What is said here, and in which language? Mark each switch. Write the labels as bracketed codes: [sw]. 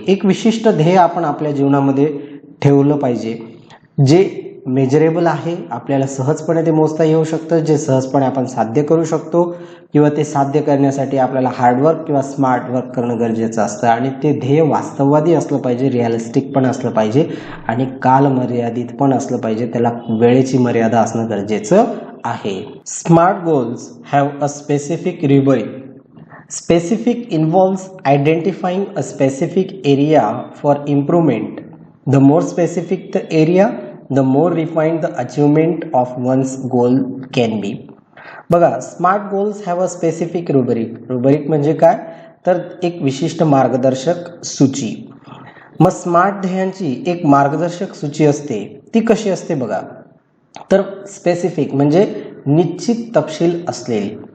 [mr] एक विशिष्ट ध्येय आपण आपल्या जीवनामध्ये ठेवलं पाहिजे जे मेजरेबल आहे, आपल्याला सहजपणे ते मोजता येऊ शकतं, जे सहजपणे आपण साध्य करू शकतो किंवा ते साध्य करण्यासाठी आपल्याला हार्डवर्क किंवा स्मार्ट वर्क करणं गरजेचं असतं. आणि ते ध्येय वास्तववादी असलं पाहिजे, रिअलिस्टिक पण असलं पाहिजे आणि कालमर्यादित पण असलं पाहिजे, त्याला वेळेची मर्यादा असणं गरजेचं आहे. [en] Smart goals have a specific rubric. Specific involves identifying a specific area for improvement. The more specific the area, the more refined the achievement of one's goal can be. [mr] बघा, [en] Smart goals have a specific rubric. [mr] Rubric म्हणजे काय, तर एक विशिष्ट मार्गदर्शक सूची. मग smart ध्येयांची एक मार्गदर्शक सूची असते. ती कशी असते बघा, तर स्पेसिफिक म्हणजे निश्चित तपशील असलेली.